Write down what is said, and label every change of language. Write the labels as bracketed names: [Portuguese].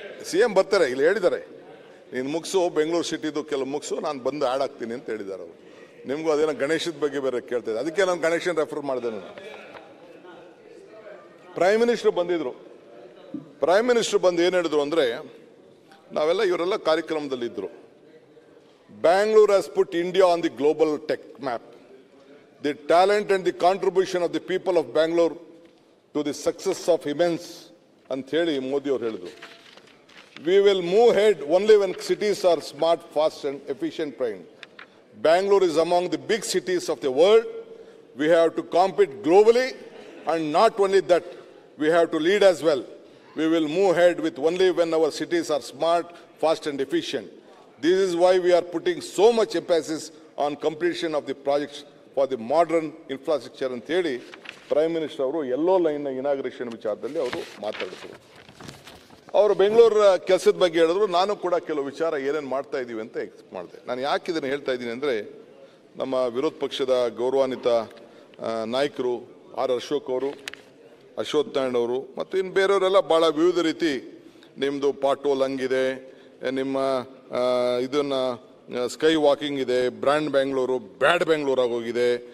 [Kannada] CM ಬರ್ತಾರೆ, ಇಲ್ಲಿ ಹೇಳಿದ್ದಾರೆ, ನೀನು ಮುಗಿಸು, ಬೆಂಗಳೂರು ಸಿಟಿದು ಕೆಲವು ಮುಗಿಸು, ನಾನು ಬಂದು ಆ್ಯಡ್ ಆಗ್ತೀನಿ ಅಂತ ಹೇಳಿದ್ದಾರೆ ಅವರು. ನಿಮಗೂ ಅದೇನೋ ಗಣೇಶದ ಬಗ್ಗೆ ಬೇರೆ ಕೇಳ್ತಿದ್ದೆ, ಅದಕ್ಕೆ ನಾನು ಗಣೇಶನ್ ರೆಫರ್ ಮಾಡಿದೆ. ನಾನು ಪ್ರೈಮ್ ಮಿನಿಸ್ಟರ್ ಬಂದಿದ್ರು. ಪ್ರೈಮ್ ಮಿನಿಸ್ಟರ್ ಬಂದು ಏನು ಹೇಳಿದ್ರು ಅಂದರೆ, ಇವರೆಲ್ಲ ಕಾರ್ಯಕ್ರಮದಲ್ಲಿದ್ದರು. [English] Bangalore has put India on the global tech map. The talent and the contribution of the people of Bangalore to the success of immense [Kannada] ಅಂತ ಹೇಳಿ ಮೋದಿ ಅವರು ಹೇಳಿದ್ರು. [English] We will move ahead only when cities are smart, fast and efficient trained. Bangalore is among the big cities of the world. We have to compete globally, and not only that, we have to lead as well. We will move ahead with only when our cities are smart, fast and efficient. This is why we are putting so much emphasis on completion of the projects for the modern infrastructure [Kannada] ಅಂತ ಹೇಳಿ prime minister ಅವರು ಎಲ್ಲೋ line inauguration ವಿಚಾರದಲ್ಲಿ ಅವರು ಮಾತಾಡಿದ್ರು. ಅವರು ಬೆಂಗಳೂರು ಕೆಲಸದ ಬಗ್ಗೆ ಹೇಳಿದ್ರು. ನಾನು ಕೂಡ ಕೆಲವು ವಿಚಾರ ಏನೇನು ಮಾಡ್ತಾ ಇದ್ದೀವಿ ಅಂತ ಎಕ್ಸ್ಪ್ಲೇನ್ ಮಾಡಿದೆ. ನಾನು ಯಾಕೆ ಇದನ್ನು ಹೇಳ್ತಾ ಇದ್ದೀನಿ ಅಂದರೆ, ನಮ್ಮ ವಿರೋಧ ಪಕ್ಷದ ಗೌರವಾನ್ವಿತ ನಾಯಕರು ಅಶೋಕ್ ಅವರು, ಅಶ್ವಥ್ ನಾರಾಯಣ್ ಅವರು ಮತ್ತು ಇನ್ನು ಬೇರೆಯವರೆಲ್ಲ ಭಾಳ ವಿವಿಧ ರೀತಿ, ನಿಮ್ಮದು ಪಾಟೋಲ್ ಹಂಗಿದೆ, ನಿಮ್ಮ ಇದನ್ನು ಸ್ಕೈ ವಾಕಿಂಗ್ ಇದೆ, ಬ್ರ್ಯಾಂಡ್ ಬೆಂಗಳೂರು ಬ್ಯಾಡ್ ಬೆಂಗಳೂರು ಆಗೋಗಿದೆ,